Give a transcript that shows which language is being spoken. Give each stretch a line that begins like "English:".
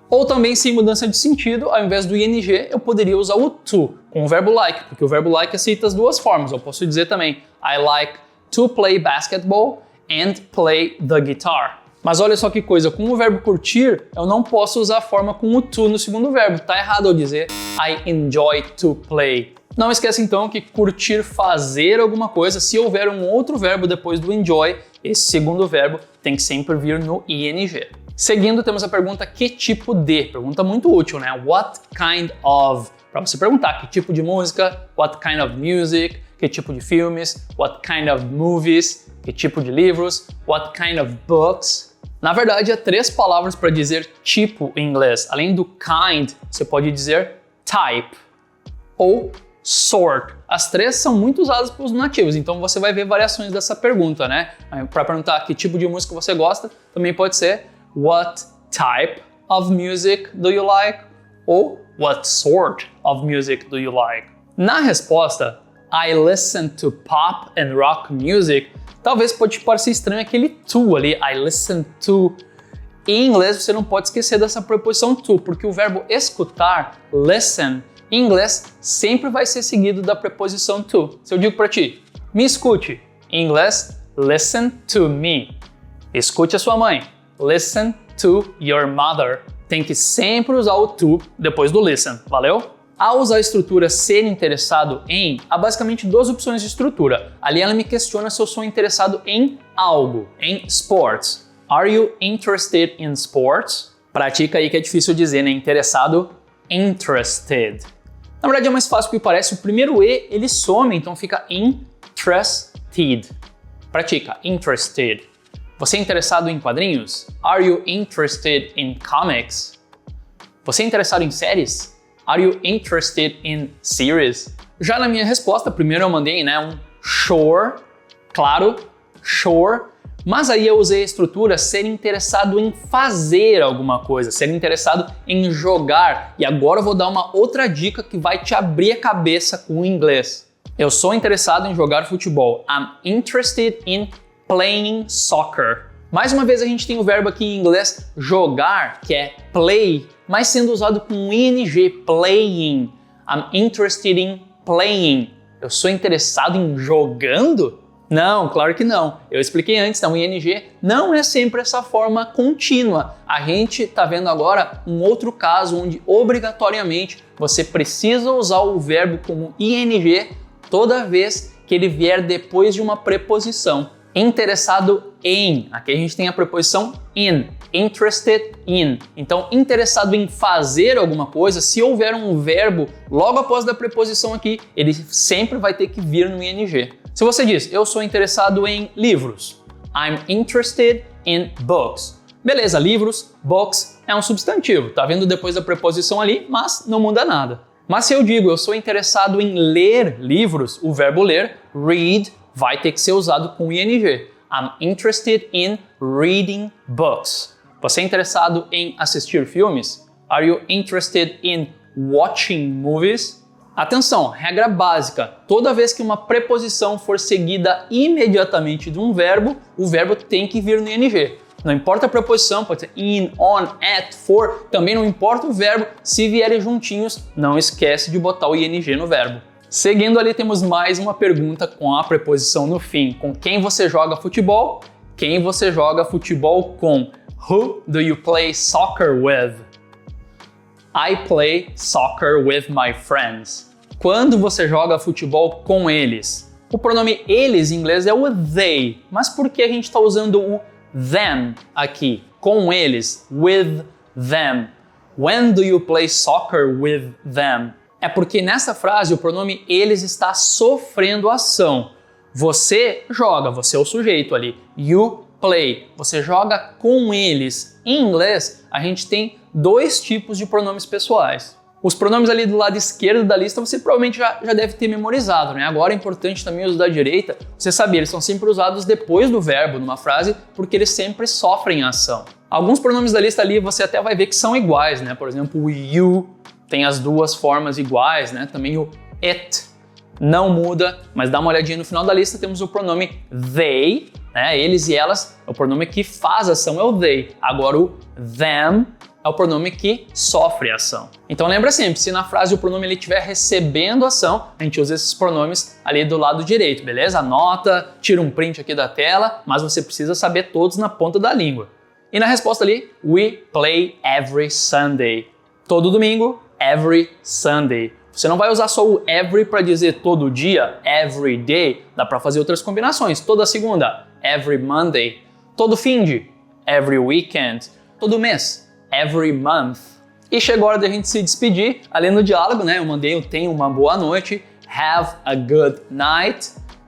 Portuguese: Ou também, sem mudança de sentido, ao invés do ing, eu poderia usar o to com o verbo like, porque o verbo like aceita as duas formas. Eu posso dizer também
English: I like to play basketball and play the guitar.
Portuguese: Mas olha só que coisa, com o verbo curtir, eu não posso usar a forma com o to no segundo verbo. Tá errado eu dizer
English: I enjoy to play.
Portuguese: Não esqueça então que curtir fazer alguma coisa, se houver um outro verbo depois do enjoy, esse segundo verbo tem que sempre vir no ing. Seguindo, temos a pergunta que tipo de? Pergunta muito útil, né?
English: What kind of?
Portuguese: Para você perguntar que tipo de música,
English: what kind of music,
Portuguese: que tipo de filmes,
English: what kind of movies,
Portuguese: que tipo de livros,
English: what kind of books.
Portuguese: Na verdade, há 3 palavras para dizer tipo em inglês. Além do kind, você pode dizer type ou sort. As 3 são muito usadas pelos nativos, então você vai ver variações dessa pergunta, né? Para perguntar que tipo de música você gosta, também pode ser
English: what type of music do you like?
Portuguese: Ou
English: what sort of music do you like?
Portuguese: Na resposta,
English: I listen to pop and rock music,
Portuguese: talvez pode te parecer estranho aquele to ali,
English: I listen to.
Portuguese: Em inglês você não pode esquecer dessa preposição to, porque o verbo escutar, listen, em inglês sempre vai ser seguido da preposição to. Se eu digo para ti, me escute, em inglês,
English: listen to me.
Portuguese: Escute a sua mãe,
English: listen to your mother.
Portuguese: Tem que sempre usar o to depois do listen, valeu? Ao usar a estrutura ser interessado em, há basicamente 2 opções de estrutura. Ali ela me questiona se eu sou interessado em algo, em sports.
English: Are you interested in sports?
Portuguese: Pratica aí que é difícil dizer, né? Interessado, interested. Na verdade é mais fácil do que parece, o primeiro E ele some, então fica interested. Pratica, interested. Você é interessado em quadrinhos?
English: Are you interested in comics?
Portuguese: Você é interessado em séries?
English: Are you interested in series?
Portuguese: Já na minha resposta, primeiro eu mandei, né, um sure, claro, sure, mas aí eu usei a estrutura ser interessado em fazer alguma coisa, ser interessado em jogar. E agora eu vou dar uma outra dica que vai te abrir a cabeça com o inglês. Eu sou interessado em jogar futebol.
English: I'm interested in playing soccer.
Portuguese: Mais uma vez a gente tem o verbo aqui em inglês jogar, que é play, mas sendo usado com ing, playing.
English: I'm interested in playing.
Portuguese: Eu sou interessado em jogando? Não, claro que não. Eu expliquei antes, então o ing não é sempre essa forma contínua. A gente está vendo agora um outro caso onde obrigatoriamente você precisa usar o verbo como ing toda vez que ele vier depois de uma preposição. Interessado em, aqui a gente tem a preposição in,
English: interested in.
Portuguese: Então, interessado em fazer alguma coisa, se houver um verbo logo após da preposição aqui, ele sempre vai ter que vir no ing. Se você diz, eu sou interessado em livros,
English: I'm interested in books.
Portuguese: Beleza, livros, books é um substantivo, tá vendo depois da preposição ali, mas não muda nada. Mas se eu digo, eu sou interessado em ler livros, o verbo ler read vai ter que ser usado com ing.
English: I'm interested in reading books.
Portuguese: Você é interessado em assistir filmes?
English: Are you interested in watching movies?
Portuguese: Atenção, regra básica. Toda vez que uma preposição for seguida imediatamente de um verbo, o verbo tem que vir no ing. Não importa a preposição, pode ser in, on, at, for, também não importa o verbo, se vierem juntinhos, não esquece de botar o ing no verbo. Seguindo ali, temos mais uma pergunta com a preposição no fim. Com quem você joga futebol? Quem você joga futebol com?
English: Who do you play soccer with? I play soccer with my friends.
Portuguese: Quando você joga futebol com eles? O pronome eles em inglês é o they, mas por que a gente está usando o them aqui? Com eles,
English: with them. When do you play soccer with them?
Portuguese: É porque nessa frase o pronome eles está sofrendo ação. Você joga, você é o sujeito ali.
English: You play,
Portuguese: você joga com eles. Em inglês, a gente tem dois tipos de pronomes pessoais. Os pronomes ali do lado esquerdo da lista você provavelmente já deve ter memorizado, né? Agora é importante também os da direita, você saber, eles são sempre usados depois do verbo numa frase, porque eles sempre sofrem ação. Alguns pronomes da lista ali você até vai ver que são iguais, né? Por exemplo, o you tem as duas formas iguais, né? Também o it não muda, mas dá uma olhadinha no final da lista, temos o pronome they, né? Eles e elas, é o pronome que faz ação, é o they. Agora o them é o pronome que sofre ação. Então lembra sempre, se na frase o pronome ele estiver recebendo ação, a gente usa esses pronomes ali do lado direito, beleza? Anota, tira um print aqui da tela, mas você precisa saber todos na ponta da língua. E na resposta ali,
English: we play every Sunday.
Portuguese: Todo domingo,
English: every Sunday.
Portuguese: Você não vai usar só o every para dizer todo dia,
English: every day.
Portuguese: Dá para fazer outras combinações. Toda segunda,
English: every Monday.
Portuguese: Todo fim de,
English: every weekend.
Portuguese: Todo mês,
English: every month.
Portuguese: E chegou a hora da gente se despedir. Ali no diálogo, né? Eu mandei o tenha uma boa noite,
English: have a good night.